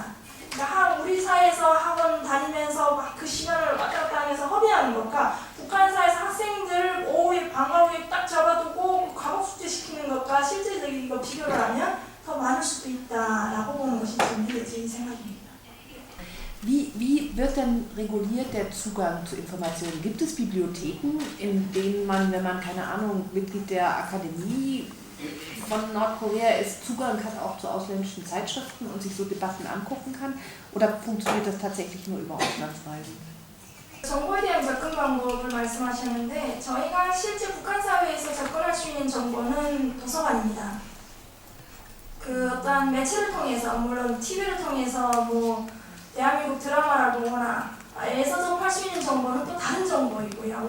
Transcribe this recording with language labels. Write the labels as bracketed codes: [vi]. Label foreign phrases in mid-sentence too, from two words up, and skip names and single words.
[ko] 그러니까 우리 사회에서 학원 다니면서 막 그 시간을 왔다 갔다 하면서 허비하는 것과 북한 사회에서 학생들 오후에 방과후에 딱 잡아두고 과목 숙제 시키는 것과 실질적인 거 비교를 하면 더 많을 수도 있다라고 보는 것이 제 생각입니다. [de] Wie wird denn reguliert der Zugang zu Informationen? Gibt es Bibliotheken, in denen man, wenn man, keine Ahnung, Mitglied der Akademie von Nordkorea ist, Zugang hat auch zu ausländischen Zeitschriften und sich so Debatten angucken kann? Oder funktioniert das tatsächlich nur über Auslandsreisen? [ko] 정보에 대한 접근 방법을 말씀하셨는데 저희가 실제 북한 사회에서 접근할 수 있는 정보는 도서관입니다. 그 어떤 매체를 통해서 물론 TV를 통해서 뭐 대한민국 드라마를 보거나 에서 접할 수 있는 정보는 또 다른 정보이고요.